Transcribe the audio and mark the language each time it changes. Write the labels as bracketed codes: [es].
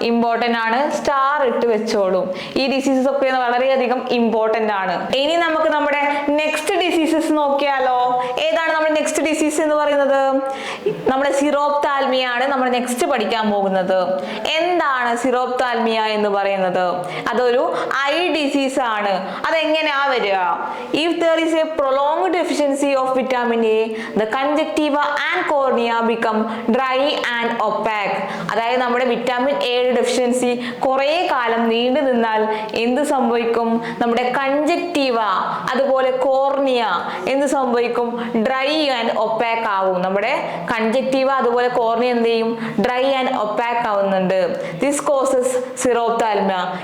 [ml] Important ആണ്, star ഇട്ട് വെച്ചോളൂ. ഈ ഡിസീസസ് ഒക്കെ വളരെയധികം ഇമ്പോർട്ടന്റ് ആണ്. ഇനി നമുക്ക് നമ്മുടെ നെക്സ്റ്റ് ഡിസീസസ് നോക്കിയാലോ? ഏതാണ് നമ്മുടെ നെക്സ്റ്റ് ഡിസീസ് എന്ന് പറയുന്നത്? നമ്മുടെ സിറോപ്താൽമിയ ആണ് നമ്മൾ നെക്സ്റ്റ് പഠിക്കാൻ പോകുന്നത്. എന്താണ് സിറോപ്താൽമിയ എന്ന് പറയുന്നത്? അതൊരു ഐ ഡിസീസ് ആണ്. അതെങ്ങനെയാ വരിക? [en] If there is a prolonged deficiency of vitamin A, the conjunctiva and cornea become dry and opaque. [ml] അതായത് നമ്മുടെ വിറ്റാമിൻ എയുടെ ഡെഫിഷ്യൻസി കുറേ കാലം നീണ്ടു നിന്നാൽ എന്ത് സംഭവിക്കും? നമ്മുടെ കൺജക്റ്റീവ അതുപോലെ കോർണിയ എന്ത് സംഭവിക്കും? ഡ്രൈ ആൻഡ് ഒപ്പാക്ക് ആവും. നമ്മുടെ കൺജക്റ്റീവ അതുപോലെ കോർണിയ എന്ത് ചെയ്യും? [en] dry and opaque [ml] ആവുന്നുണ്ട്. [en] This causes xerophthalmia.